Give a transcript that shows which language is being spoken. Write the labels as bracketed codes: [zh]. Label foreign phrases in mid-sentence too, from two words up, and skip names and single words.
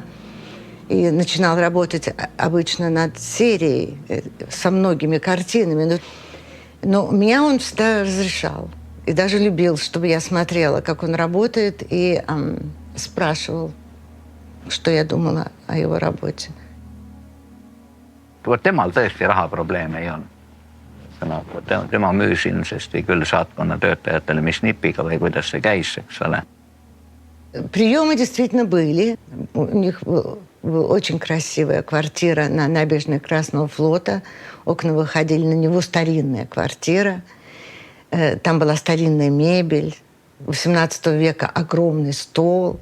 [ru] И начинал работать обычно над серией со многими картинами. Но меня он всегда разрешал. И даже любил, чтобы я смотрела, как он работает, и спрашивал, что я думала о его работе. [et] Temal tõesti rahaprobleeme ei olnud. nagu tema müüs ilmsesti küll saatkonna töötajatele, mis nipiga või kuidas see käis, eks ole. [ru] Приемы действительно были. У них была очень красивая квартира на набережной Красного флота. Окна выходили на него, старинная квартира. Там была старинная мебель. XVIII века огромный стол.